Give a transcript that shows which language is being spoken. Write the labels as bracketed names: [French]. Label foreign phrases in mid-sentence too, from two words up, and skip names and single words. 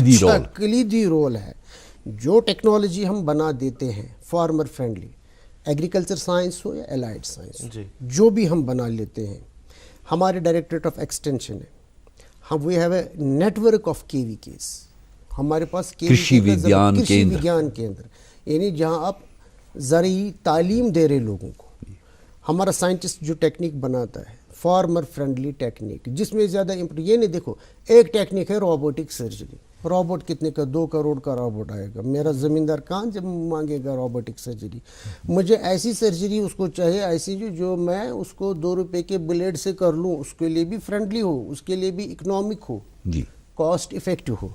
[Urdu] کلیدی رول ہے. جو ٹیکنالوجی ہم بنا دیتے ہیں [English] farmer friendly, agriculture science [Urdu] ہو یا [English] allied science, [Urdu] جو بھی ہم بنا لیتے ہیں. ہمارے [English] Directorate of Extension [Urdu] ہے، ہم [English] we have a network of KVKs. [Urdu] ہمارے پاس کرشی وگیان کیندر، یعنی جہاں آپ زرعی تعلیم دے رہے لوگوں کو. ہمارا سائنٹسٹ جو ٹیکنیک بناتا ہے [English] farmer friendly technique, [Urdu] جس میں زیادہ یہ نہیں، دیکھو ایک ٹیکنیک ہے [English] robotic surgery. [Urdu] روبوٹ کتنے کا؟ 2 کروڑ کا روبوٹ آئے گا. میرا زمیندار کہاں جب مانگے گا [English] robotic surgery? [Urdu] مجھے ایسی سرجری اس کو چاہیے، ایسی جو میں اس کو 2 روپے کے بلیڈ سے کر لوں، اس کے لیے بھی فرینڈلی ہو، اس کے لیے بھی اکنامک ہو، [English] cost effective [Urdu] ہو.